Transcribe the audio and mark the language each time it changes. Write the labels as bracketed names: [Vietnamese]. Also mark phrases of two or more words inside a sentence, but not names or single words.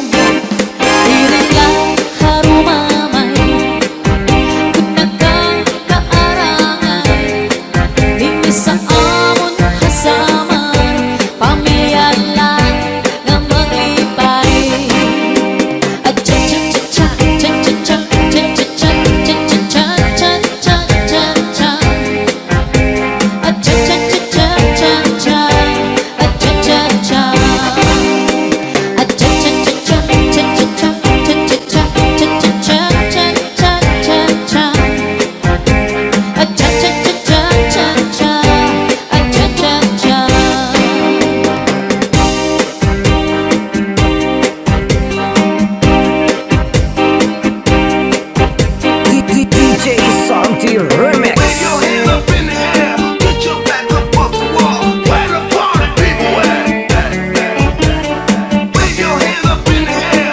[Hiligaynon] Diri lang harumamay kung nagkakaarangan. Din sa amon kasama pamilya lang nga maglipay. At cha-cha-cha-cha, cha-cha-cha, cha-cha-cha, cha-cha-cha, cha-cha-cha-cha. At cha-cha-cha-cha, cha-cha, at cha-cha-cha. At cha-cha-cha-cha, cha-cha-cha, cha-cha-cha, cha-cha-cha, cha-cha-cha-cha. At cha-cha-cha-cha, cha-cha, at cha-cha-cha. [English] DJ Santi Remix. Wave your hands up in the air. Get your back up off the wall. Where the party people at? Wave your hands up in the air.